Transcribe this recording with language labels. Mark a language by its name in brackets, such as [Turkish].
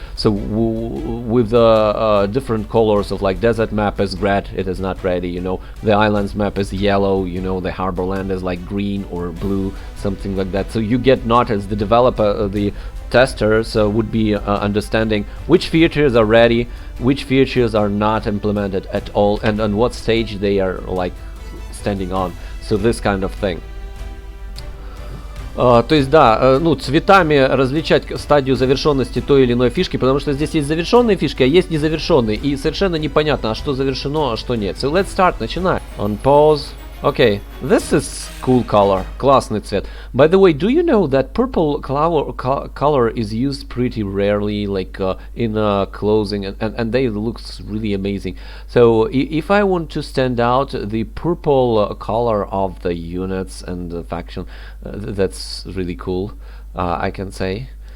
[English] So with the different colors of like desert map is red, it is not ready, you know, the islands map is yellow, you know, the harbor land is like green or blue, something like that. So you get not as the developer, the testers would be understanding which features are ready, which features are not implemented at all, and on what stage they are like standing on. So this kind of thing. [Russian] То есть да, ну, цветами различать стадию завершенности той или иной фишки, потому что здесь есть завершенные фишки, а есть незавершенные, и совершенно непонятно, а что завершено, а что нет. [English] So let's start, [Russian] начинаем. [English] On pause. Okay, this is cool color, [Russian] классный цвет. [English] By the way, do you know that purple color is used pretty rarely, like in clothing, and they looks really amazing. So if I want to stand out the purple color of the units and the faction, that's really cool, I can say.